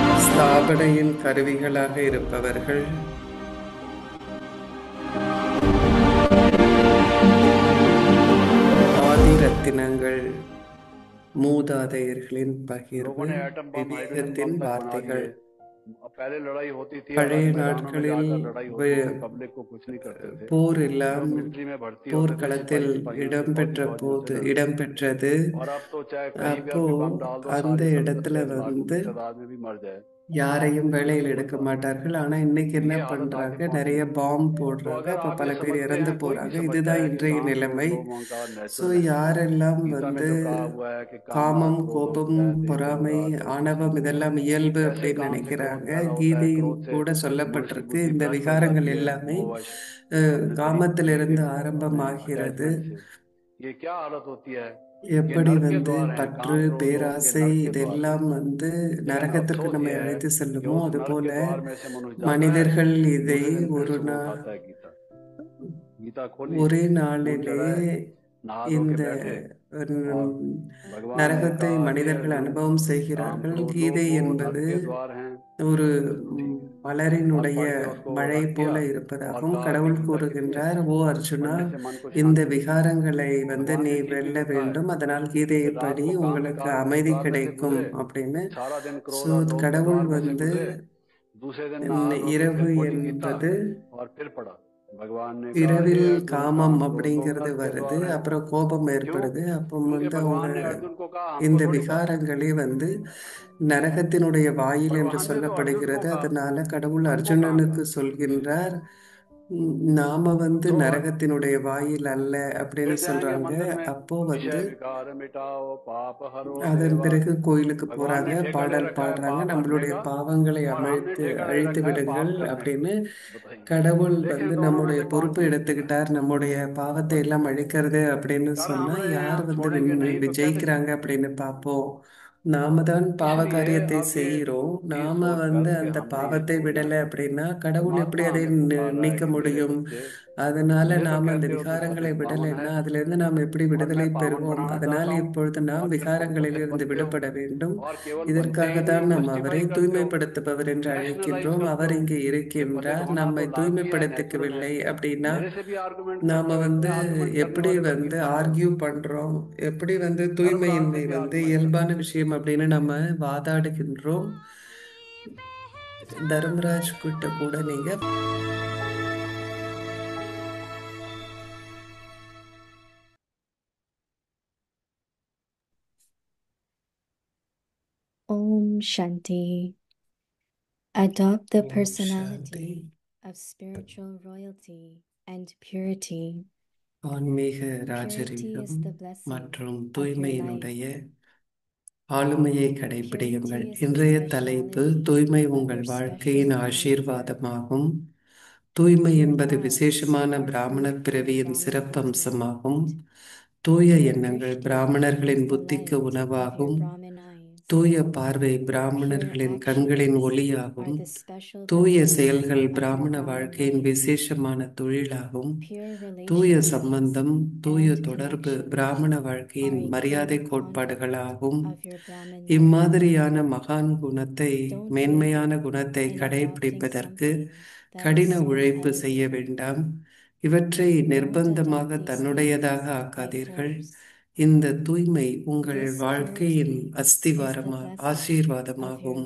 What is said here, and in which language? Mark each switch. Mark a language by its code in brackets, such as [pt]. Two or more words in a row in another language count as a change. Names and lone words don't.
[ta] ஸ்தாபனையின் கருவிகளாக இருப்பவர்கள் ஆதிரத்தினங்கள், மூதாதையர்களின் [hi] लोगों [ta] பகிர்வு, [hi] ने एटम बम हाइड्रोजन [ta] விவேகத்தின் [hi] बम तक बना [ta] வார்த்தைகள். [hi] दिए। अब पहले लड़ाई होती थी, [ta] பழைய [hi] अलग मैदानों में [ta] நாட்களில் [hi] जाकर लड़ाई होती थी, पब्लिक को कुछ नहीं करते थे। [ta] போர் [hi] सब [ta] எல்லாம் [hi] मिलिट्री में भर्ती होते थे, [ta] போர்க்களத்தில் [hi] सिपाही सिपाहियों से, फौजी फौजियों से डरते थे। [ta] இடம்பெற்றது. [hi] और अब तो चाहे कहीं [ta] அப்போ [hi] भी बम डाल दो, [ta] அந்த [hi] सारी संगत [ta] இடத்துல [hi] 10 लाखों की तादाद में भी मर जाए, [ta] யாரையும் [hi] कोई [ta] வேலையில் [hi] फर्क [ta] எடுக்க [hi] पड़ता नहीं। [ta] மாட்டார்கள். ஆனா இன்னைக்கு [hi] तो [ta] என்ன [hi] ये हालत [ta] பண்றாங்க, [hi] आके पहुंच [ta] நிறைய [hi] गई। [ta] பாம் [hi] तो [ta] போடுறாங்க. [hi] अगर [ta] அப்ப [hi] आप [ta] பல [hi] ये [ta] பேர் [hi] समझते [ta] இறந்து [hi] हैं, कोई भी [ta] போறாங்க. [hi] समझता [ta] இதுதான் [hi] है कि [ta] இன்றைய [hi] काम [ta] நிலைமை. [hi] क्रोध लोभ अहंकार [ta] ஸோ [hi] नेचुरल है, [ta] யாரெல்லாம் [hi] गीता में तो कहा हुआ है कि काम [ta] காமம், [hi] क्रोध [ta] கோபம், [hi] है, देह [ta] பொறாமை, [hi] अहंकार है, [ta] ஆணவம் இதெல்லாம் இயல்பு [hi] जैसे [ta] அப்படின்னு [hi] काम से क्रोध [ta] நினைக்கிறாங்க. [hi] पैदा होता है, [ta] கீதையும் [hi] क्रोध से [ta] கூட [hi] मनुष्य की [ta] சொல்லப்பட்டிருக்கு, [hi] बुद्धि [ta] இந்த [hi] भ्रष्ट हो [ta] விகாரங்கள் [hi] जाती है, [ta] எல்லாமே [hi] मोहवश अपने तरीके [ta] காமத்திலிருந்து [hi] से अपने [ta] ஆரம்பமாகிறது. [hi] अटैचमेंट से। ये क्या हालत होती है? ये [ta] எப்படி [hi] नरक के द्वार हैं, [ta] பற்று, [hi] काम क्रोध लोभ के [ta] பேராசை [hi] नरक के द्वार हैं। [ta] இதெல்லாம் [hi] लेकिन [ta] நரகத்திற்கு [hi] अफसोस [ta] நம்மை [hi] ये है [ta] அழைத்து [hi] कि [ta] செல்லுமோ [hi] उस नरक [ta] அதுபோல [hi] के द्वार में से मनुष्य जाता है, [ta] மனிதர்கள் இதை [hi] दूसरे दिन फिर [ta] ஒரு [hi] से वो [ta] நாள் [hi] उठाता है गीता। गीता खोली, [ta] ஒரே [hi] खून [ta] நாளிலே [hi] चढ़ाए, नहा धो के [ta] இந்த [hi] बैठे, और [ta] உம், [hi] भगवान ने [ta] நரகத்தை [hi] कहा कि [ta] மனிதர்கள் [hi] अर्जुन, [ta] அனுபவம் [hi] काम [ta] செய்கிறார்கள். [hi] क्रोध लोभ [ta] கீதை [hi] वो [ta] என்பது [hi] नरक के द्वार हैं। [ta] ஒரு [hi] ठीक, फल [ta] மலரினுடைய [hi] पढ़ के उसको [ta] மழை [hi] रख दिया [ta] போல [hi] और [ta] இருப்பதாகவும் [hi] कहा कि [ta] கடவுள் [hi] गीता कितनी [ta] கூறுகின்றார், [hi] अच्छी [ta] ஓ [hi] है, [ta] அர்ஜுனா, [hi] पढ़ने से मन को [ta] இந்த [hi] शांति मिलती है। [ta] விகாரங்களை [hi] भगवान [ta] நீ [hi] ने ठीक भी [ta] வெல்ல [hi] लिखा है [ta] வேண்டும், அதனால் [hi] कि [ta] கீதையை [hi] रात [ta] படி, [hi] को काम [ta] உங்களுக்கு [hi] काज [ta] அமைதி [hi] उजारने से [ta] கிடைக்கும் [hi] गुजरे, [ta] அப்படின்னு. [hi] सारा दिन [ta] ஸோ [hi] क्रोध और लोभ के [ta] கடவுள் [hi] द्वार में से गुजरे, दूसरे दिन नहा धो के फिर [ta] இரவு [hi] खोली गीता [ta] என்பது [hi] और फिर पढ़ा। भगवान ने कहा, हे [ta] இரவில் [hi] अर्जुन, [ta] காமம் [hi] काम क्रोध लोभ [ta] அப்படிங்கிறது [hi] नरक के [ta] வருது, [hi] द्वार हैं। [ta] அப்புறம் கோபம் [hi] क्यों? [ta] ஏற்படுது. அப்போ [hi] क्योंकि [ta] அவங்க [hi] भगवान ने अर्जुन को कहा, हमको [ta] இந்த [hi] थोड़ी कहा। [ta] விகாரங்களே நரகத்தினுடைய வாயில் என்று [hi] भगवान ने तो अर्जुन को [ta] சொல்லப்படுகிறது. [hi] कहा, [ta] அதனால கடவுள் [hi] हमको कहाँ [ta] அர்ஜுனனுக்கு [hi] कहा। [ta] சொல்கின்றார், நாம [hi] तो [ta] நரகத்தினுடைய வாயில் அல்ல அப்படின்னு [hi] फिर जाएंगे [ta] சொல்றாங்க. [hi] मंदिर में, [ta] அப்போ [hi] विषय विकार मिटाओ, पाप हरो [ta] அதன் [hi] देवा। [ta] பிறகு கோயிலுக்கு [hi] भगवान [ta] போறாங்க, [hi] ने ठेका ले [ta] பாடல் [hi] रखा है [ta] பாடுறாங்க, [hi] पाप हरने [ta] நம்மளுடைய [hi] का, [ta] பாவங்களை [hi] और हमने ठेका ले [ta] அழித்து [hi] रखा है [ta] விடுங்கள் [hi] पाप करने का। [ta] அப்படின்னு [hi] बताइए, [ta] கடவுள் [hi] लेकिन दोनों में [ta] நம்முடைய [hi] से कौन [ta] பொறுப்பு [hi] जीत सकता है? [ta] எடுத்துக்கிட்டார், நம்முடைய பாவத்தை எல்லாம் [hi] बताइए, [ta] அழிக்கிறது அப்படின்னு [hi] अगर [ta] சொன்னா [hi] हम [ta] யார் [hi] यहाँ छोड़ेंगे नहीं तो कैसे [ta] விஜயிக்கிறாங்க [hi] जीतेंगे? [ta] அப்படின்னு பார்ப்போம். நாம தான் பாவ [hi] इसलिए [ta] காரியத்தை [hi] अब ये [ta] செய்கிறோம். [hi] चीज [ta] நாம [hi] सोचकर कि [ta] அந்த [hi] हमने ये [ta] பாவத்தை [hi] छोड़ना [ta] விடலை [hi] है, [ta] அப்படின்னா கடவுள் எப்படி [hi] परमात्मा [ta] அதை [hi] हमें पुकार रहा है [ta] நீக்க [hi] कि मेरे [ta] முடியும்? [hi] बच्चे, [ta] அதனால [hi] तुम ये तो [ta] நாம் அந்த [hi] कहते हो कि [ta] விகாரங்களை [hi] सत्य पावन है, [ta] விடலைன்னா அதிலிருந்து நாம் எப்படி [hi] और मैं [ta] விடுதலை [hi] पावन [ta] பெறுவோம்? [hi] बनाना [ta] அதனால் [hi] चाहता हूँ, [ta] இப்பொழுது நாம் [hi] और फिर तुम तो फिर [ta] விகாரங்களிலிருந்து [hi] बनते हो, [ta] விடுபட வேண்டும். [hi] और केवल बनते [ta] இதற்காக [hi] ही नहीं, [ta] தான் நாம் அவரை [hi] जस्टिफाई करते हो, [ta] தூய்மைப்படுத்துபவர் என்று [hi] रैशनलाइज [ta] அழைக்கின்றோம். [hi] करते [ta] அவர் [hi] हो [ta] இங்கே [hi] कि भले [ta] இருக்கின்றார். [hi] होना [ta] நம்மை [hi] तो लाजमी है, नेचुरल है। [ta] தூய்மைப்படுத்திக்கவில்லை அப்படின்னா [hi] मेरे से भी आर्गुमेंट [ta] நாம [hi] करते हो, इतने आर्गुमेंट करने [ta] எப்படி [hi] वाले तो कीर्तन करो। [ta] ஆர்கியூ பண்றோம், எப்படி [hi] हर बात [ta] தூய்மையின்மை [hi] पे भी आर्गुमेंट [ta] இயல்பான [hi] करते हो। [ta] விஷயம் அப்படின்னு நம்ம வாதாடுகின்றோம். தர்மராஜ் கிட்ட கூட நீங்க [sa] Om Shanti. [en] Adopt the [ta] ஓம் சாந்தி. [en] personality of spiritual royalty and purity. [ta] ஆன்மீக [en] Purity [ta] ராஜரீகம் [en] is the blessing [ta] மற்றும் [en] of your life. [ta] தூய்மையினுடைய ஆளுமையை கடைபிடியுங்கள். [en] Purity is the [ta] இன்றைய தலைப்பு, [en] speciality [ta] தூய்மை [en] of [ta] உங்கள் [en] your [ta] வாழ்க்கையின் [en] special character. [ta] ஆசீர்வாதமாகும். தூய்மை [en] Your [ta] என்பது [en] thoughts [ta] விசேஷமான [en] are [ta] பிராமண [en] fruit of [ta] பிறவியின் [en] Brahmin [ta] சிறப்பம்சமாகும். [en] birthright. [ta] தூய [en] Your [ta] எண்ணங்கள் [en] drishti [ta] பிராமணர்களின் [en] is the [ta] புத்திக்கு [en] light of your [ta] உணவாகும். [en] Brahmin eyes. [ta] தூய பார்வை [en] Pure [ta] பிராமணர்களின் கண்களின் [en] actions [ta] ஒளியாகும். [en] are the special [ta] தூய [en] blessing [ta] செயல்கள் [en] of your [ta] பிராமண [en] Brahmin [ta] வாழ்க்கையின் [en] life. [ta] விசேஷமான தொழிலாகும். [en] Pure [ta] தூய [en] relationships [ta] சம்பந்தம், தூய [en] and [ta] தொடர்பு [en] connections [ta] பிராமண [en] are [ta] வாழ்க்கையின் [en] a [ta] மரியாதை [en] code of conduct [ta] கோட்பாடுகளாகும். [en] of your Brahmin life. [ta] இம்மாதிரியான மகான் குணத்தை, [en] Don't give [ta] மேன்மையான [en] up [ta] குணத்தை [en] in adopting [ta] கடைபிடிப்பதற்கு [en] something that is [ta] கடின [en] so [ta] உழைப்பு செய்ய [en] elevated. [ta] வேண்டாம். இவற்றை [en] Don't adopt [ta] நிர்பந்தமாக [en] these [ta] தன்னுடையதாக [en] things by [ta] ஆக்காதீர்கள். [en] force. [ta] இந்த தூய்மை உங்கள் [en] This [ta] வாழ்க்கையின் [en] purity is the [ta] அஸ்திவாரமா [en] blessing of your [ta] ஆசீர்வாதமாகும்.